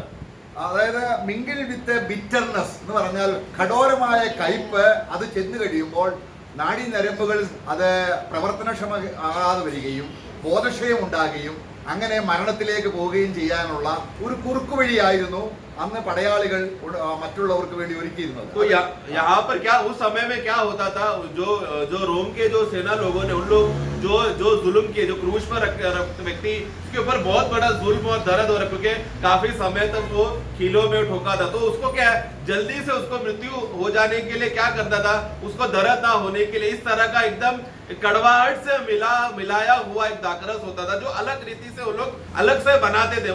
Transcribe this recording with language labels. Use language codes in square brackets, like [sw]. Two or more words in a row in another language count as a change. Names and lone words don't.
[ml] അതായത് [en] mingle with bitterness [ml] എന്ന് പറഞ്ഞാൽ കഠോരമായ കയ്പ് അത് ചെന്ന് കഴിയുമ്പോൾ നാഡീ നരമ്പുകൾ അത് പ്രവർത്തനക്ഷമ ആകാതെ വരികയും ബോധക്ഷയം ഉണ്ടാകുകയും അങ്ങനെ മരണത്തിലേക്ക് പോവുകയും ചെയ്യാനുള്ള ഒരു കുറുക്കു വഴിയായിരുന്നു അന്ന് പടയാളികൾ മറ്റുള്ളവർക്ക് വേണ്ടി ഒരുക്കിയിരുന്നത്. [hi] तो यहाँ पर क्या उस समय में क्या होता था, जो रोम के जो सेना लोगों ने उन लोग जो जुल्म किए, जो क्रूस पर व्यक्ति उसके ऊपर बहुत बड़ा जुल्म और दर्द हो रहा, क्योंकि काफी समय तक वो कीलों में ठोका था. तो उसको क्या है, जल्दी से उसको मृत्यु हो जाने के लिए क्या करता था, उसको दर्द ना होने के लिए इस तरह का एकदम कड़वाहट से मिलाया हुआ एक दाखरस होता था, जो अलग रीति से वो लोग अलग से बनाते थे.